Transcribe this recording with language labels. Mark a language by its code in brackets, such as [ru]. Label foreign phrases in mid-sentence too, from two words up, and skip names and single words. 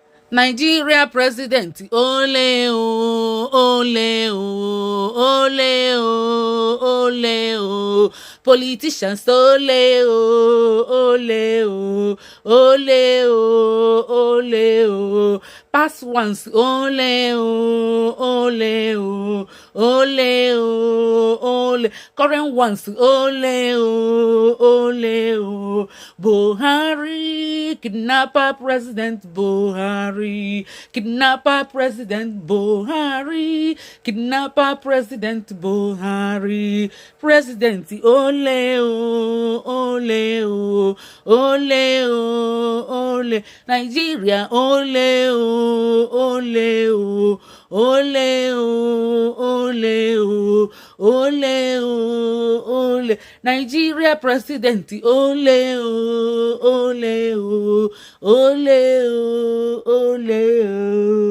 [en] Nigeria president, [yo] ole o, ole o, ole o, ole o. Politicians, ole o, ole o, ole o, ole o. [en] Past ones, [yo] ole o, ole o, ole o, ole. [en] Current ones, [yo] ole o, ole o. [en] Buhari, kidnapper president Buhari, kidnapper president Buhari, kidnapper president Buhari, [yo] president ole o, ole o, ole o, ole, Nigeria ole o, ole o, ole o, ole o, ole o, ole, Nigeria president ole o, ole o, ole o, ole o.